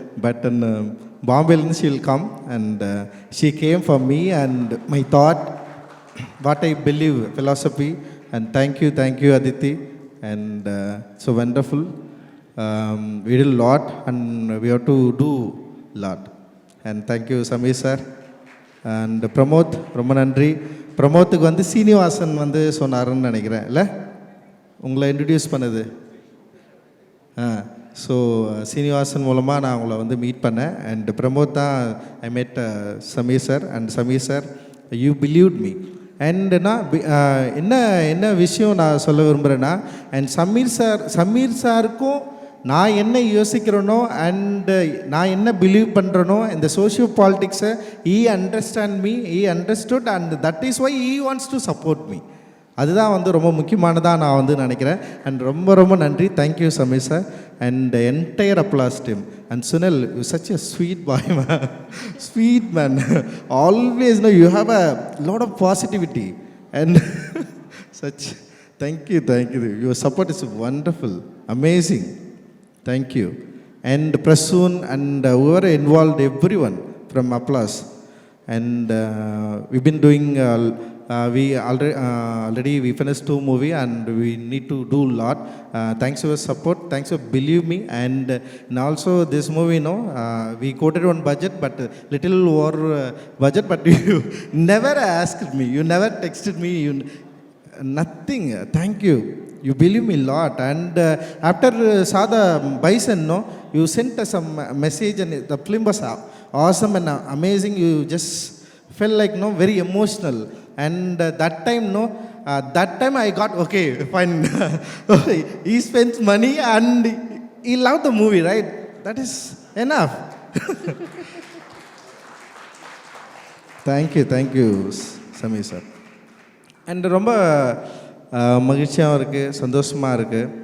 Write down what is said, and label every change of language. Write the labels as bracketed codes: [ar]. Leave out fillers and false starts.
[ta] But பாம்பேலேருந்து [en] she will come and she came for me and my thought, what I believe, philosophy. And thank you Aditi. And so wonderful. We did a lot and we have to do a lot. And thank you Sameer sir. [ta] And Pramoth, ரொம்ப நன்றி. பிரமோத்துக்கு வந்து சீனிவாசன் வந்து சொன்னாருன்னு நினைக்கிறேன், இல்லை உங்களை introduce பண்ணது. So Srinivasan மூலமாக நான் உங்களை வந்து மீட் பண்ணேன். அண்ட் பிரமோத் தான் [en] I met Sameer sir. And Sameer sir, you believed me. [ta] And நான் என்ன விஷயம் நான் சொல்ல விரும்புகிறேன்னா, அண்ட் சமீர் சாருக்கும் நான் என்ன யோசிக்கிறேனோ அண்டு நான் என்ன பிலீவ் பண்ணுறேனோ இந்த socio பாலிட்டிக்ஸை [en] He understood and that is why he wants to support me. [ta] அதுதான் வந்து ரொம்ப முக்கியமானதாக நான் வந்து நினைக்கிறேன். அண்ட் ரொம்ப நன்றி. [en] Thank you Sameer sir and entire Applause team. And Sunil, you such a sweet boy man, sweet man. Always know you have a lot of positivity and such. Thank you. Your support is wonderful, amazing. Thank you. And Prasoon and whoever involved, everyone from Applause. And we've been doing, we already we finished 2 movies and we need to do a lot. Thanks for your support. Thanks for believe me. And also this movie, we quoted on budget, but little over budget. But you never asked me. You never texted me. Nothing. Thank you. You believe me a lot. And after saw the Bison, you sent us some message and the film was awesome and amazing. You just felt like very emotional. And that time I got okay, fine. He spends money and he loved the movie, right? That is enough. Thank you, Sameer sir. And [ta] ரொம்ப மகிழ்ச்சியாகவும் இருக்குது, சந்தோஷமாக இருக்குது.